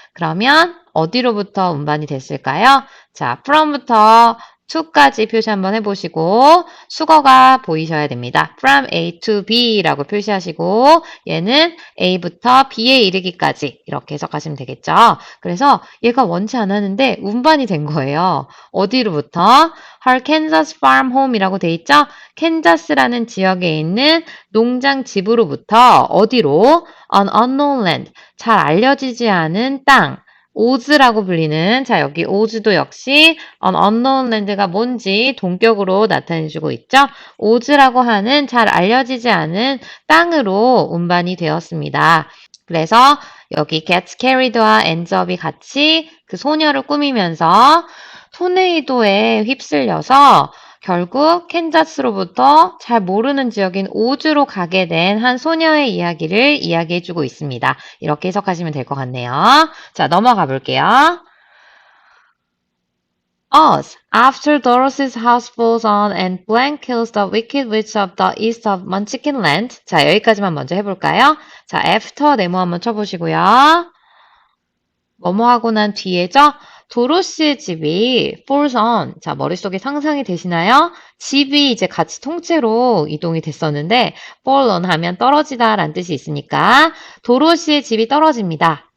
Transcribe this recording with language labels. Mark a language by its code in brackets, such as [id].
[ko] 그러면 어디로부터 운반이 됐을까요? 자, from부터 to까지 표시 한번 해보시고 수거가 보이셔야 됩니다. from A to B라고 표시하시고 얘는 A부터 B에 이르기까지 이렇게 해석하시면 되겠죠. 그래서 얘가 원치 않았는데 운반이 된 거예요. 어디로부터? [en] Her Kansas Farm Home [ko] 이라고 돼 있죠. 캔자스라는 지역에 있는 농장 집으로부터 어디로? [en] An unknown land. [ko] 잘 알려지지 않은 땅. 오즈라고 불리는 자 여기 오즈도 역시 [en] unknown land [ko] 가 뭔지 동격으로 나타내주고 있죠. 오즈라고 하는 잘 알려지지 않은 땅으로 운반이 되었습니다. 그래서 여기 [en] gets carried [ko] 와 ends up이 같이 그 소녀를 꾸미면서 토네이도에 휩쓸려서 결국 캔자스로부터 잘 모르는 지역인 오즈로 가게 된 한 소녀의 이야기를 이야기해주고 있습니다. 이렇게 해석하시면 될 것 같네요. 자, 넘어가 볼게요. [en] Oz. After Dorothy's house falls on and Blank kills the wicked witch of the east of Munchkin Land. [ko] 자, 여기까지만 먼저 해볼까요? 자, after 네모 한번 쳐보시고요. 뭐뭐 하고 난 뒤에죠? 도로시의 집이 [en] falls on. [ko] 자, 머릿속에 상상이 되시나요? 집이 이제 같이 통째로 이동이 됐었는데 [en] fall on [ko] 하면 떨어지다 라는 뜻이 있으니까 도로시의 집이 떨어집니다.